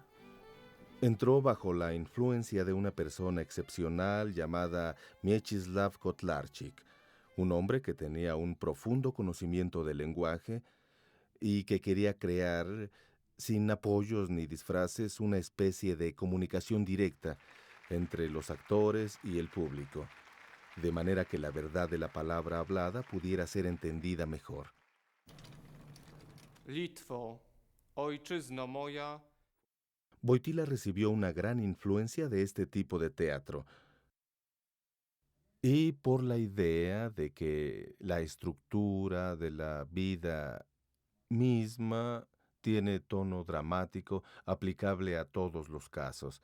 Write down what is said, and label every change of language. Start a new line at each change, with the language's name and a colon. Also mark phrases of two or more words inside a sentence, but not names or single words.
Spanish: Entró bajo la influencia de una persona excepcional llamada Mieczysław Kotlarczyk, un hombre que tenía un profundo conocimiento del lenguaje y que quería crear, sin apoyos ni disfraces, una especie de comunicación directa entre los actores y el público, de manera que la verdad de la palabra hablada pudiera ser entendida mejor.
Polish: Litwo, ojczyzno moja.
Spanish: Wojtyła recibió una gran influencia de este tipo de teatro y por la idea de que la estructura de la vida misma tiene tono dramático aplicable a todos los casos.